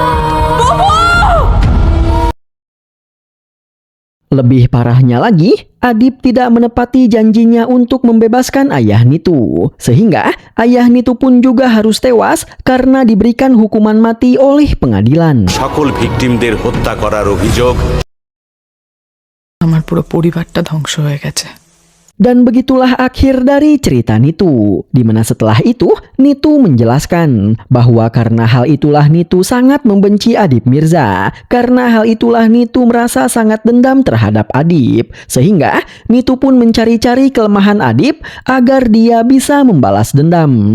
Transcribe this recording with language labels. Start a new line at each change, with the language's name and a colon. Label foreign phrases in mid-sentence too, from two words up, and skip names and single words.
Indonesian: Lebih parahnya lagi, Adip tidak menepati janjinya untuk membebaskan ayah Nitu. Sehingga ayah Nitu pun juga harus tewas karena diberikan hukuman mati oleh pengadilan.
Bangla: সকল ভিকটিমদের হত্যা করার অভিযোগ আমার পুরো পরিবারটা ধ্বংস হয়ে গেছে।
Indonesian: Dan begitulah akhir dari cerita Nitu. Dimana setelah itu, Nitu menjelaskan bahwa karena hal itulah Nitu sangat membenci Adip Mirza. Karena hal itulah Nitu merasa sangat dendam terhadap Adip. Sehingga Nitu pun mencari-cari kelemahan Adip agar dia bisa membalas dendam.